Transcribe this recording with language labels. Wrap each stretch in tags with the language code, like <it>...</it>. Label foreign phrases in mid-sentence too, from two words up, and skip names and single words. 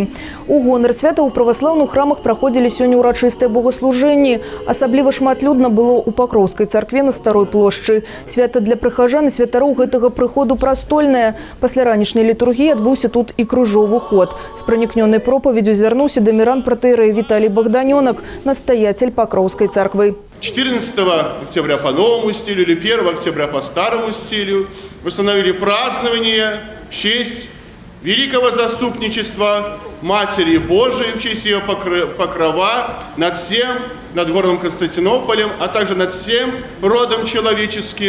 <be>У гонар свята ў праваслаўных храмах праходзілі сёння ўрачыстыя богаслужэнні. Асабліва шматлюдна было ў Пакроўскай царкве на Старой плошчы. Свята для прыхажан і святароў гэтага прыходу прастольнае. Пасля ранішняй літургіі адбыўся тут і крыжовы ход. З пранікнёнай пропаведзю звярнуўся да міран пратэерэй Віталій Богданёнак,</be> <ru>настоятель Покровской церкви. 14 октября по новому стилю или 1 октября по старому стилю установили празднование в честь великого заступничества Матери Божией, в честь ее покрова над всем, над городом Константинополем, а также над всем родом человеческим.</ru>